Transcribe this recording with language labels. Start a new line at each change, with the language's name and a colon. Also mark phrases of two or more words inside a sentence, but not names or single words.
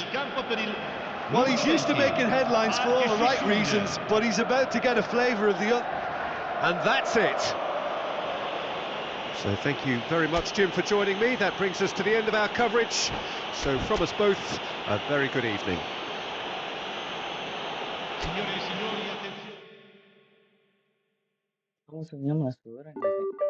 English: Well, he's used to making headlines for all the right reasons, but he's about to get a flavour of the other. And that's it. So thank you very much, Jim, for joining me. That brings us to the end of our coverage. So from us both, a very good evening.
Italian: Signore e signori, attenzione.
Indonesian: Musuhnya masuk orang guys.